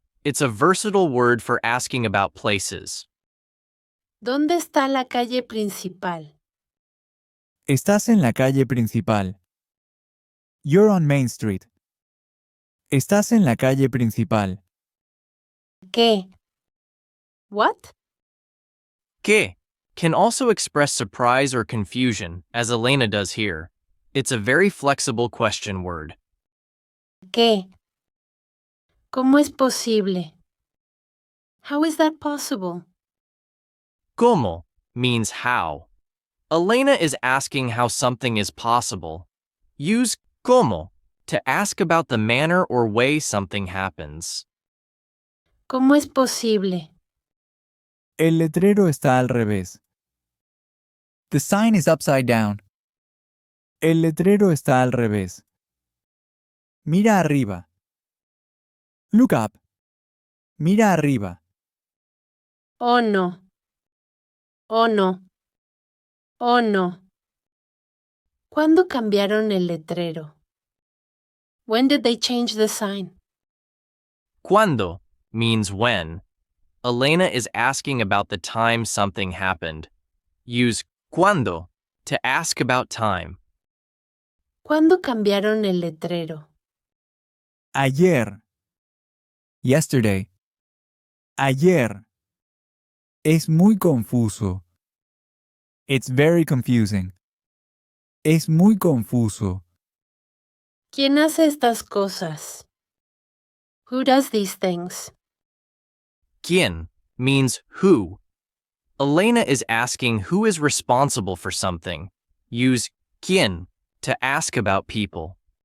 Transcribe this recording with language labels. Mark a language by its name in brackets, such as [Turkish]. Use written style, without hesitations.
[English] It's a versatile word for asking about places. [Spanish] ¿Dónde está la calle principal? Estás en la calle principal. [English] You're on Main Street. [Spanish] Estás en la calle principal. ¿Qué? [English] What? ¿Qué can also express surprise or confusion, as Elena does here. It's a very flexible question word. [Spanish] ¿Qué? ¿Cómo es posible? [English] How is that possible? ¿Cómo means how. Elena is asking how something is possible. Use ¿cómo to ask about the manner or way something happens. [Spanish] ¿Cómo es posible? El letrero está al revés. [English] The sign is upside down. [Spanish] El letrero está al revés. Mira arriba. [English] Look up. [Spanish] Mira arriba. [English] Oh no. Oh no. Oh no. [Spanish] ¿Cuándo cambiaron el letrero? [English] When did they change the sign? ¿Cuándo means when. Elena is asking about the time something happened. Use ¿cuándo to ask about time. [Spanish] ¿Cuándo cambiaron el letrero? Ayer. [English] Yesterday. [Spanish] Ayer. Es muy confuso. [English] It's very confusing. [Spanish] Es muy confuso. ¿Quién hace estas cosas? [English] Who does these things? ¿Quién means who. Elena is asking who is responsible for something. Use ¿quién to ask about people.